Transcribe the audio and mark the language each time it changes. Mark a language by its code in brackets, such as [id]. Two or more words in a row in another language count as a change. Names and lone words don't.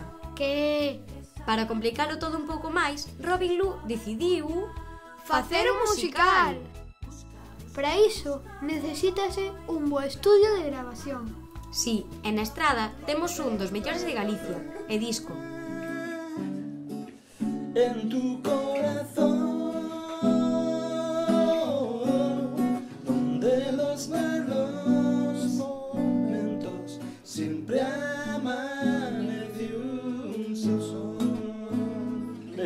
[gl] Que, Para complicalo todo un pouco máis, Robin Lu decidiu facer un musical. Para iso, necesítase un bo estudio de grabación. Sí, en a Estrada temos un dos mellores de Galicia, e disco. [es] En tu corazón, donde los malos momentos siempre amanece un sol.